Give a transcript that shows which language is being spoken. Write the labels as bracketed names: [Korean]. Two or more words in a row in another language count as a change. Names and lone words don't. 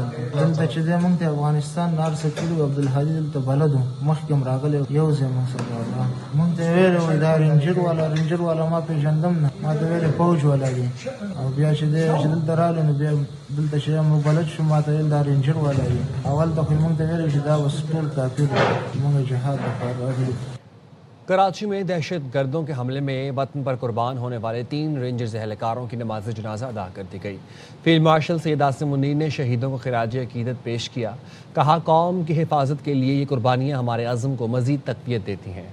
[Pashto] دلته چې دی موږ ته افغانستان نه هر څه کړي وو. عبدالهادي دلته بلد وو، مخکې هم راغلی یو ځای موږ سره راغلی. موږ ته یې ویلې وایي دا رینجر والا ما پېژندم نه، ما ته ویلې فوج والا دی، او بیا چې دی چې دلته راغلی نو بیا دلته چې موږ بلد شو، ما ته ویل دا رینجر والا دی. اول ته خو موږ ته ویلې چې دا اوس ټول کافر دی، موږ جهاد لپاره راغلي. [Urdu] کراچی میں دہشت گردوں کے حملے میں وطن پر قربان ہونے والے 3 رینجرز اہلکاروں کی نماز جنازہ ادا کر دی گئی۔ فیلڈ مارشل سید عاصم منیر نے شہیدوں کو خراج عقیدت پیش کیا، کہا قوم کی حفاظت کے لیے یہ قربانیاں ہمارے عزم کو مزید تقویت دیتی ہیں۔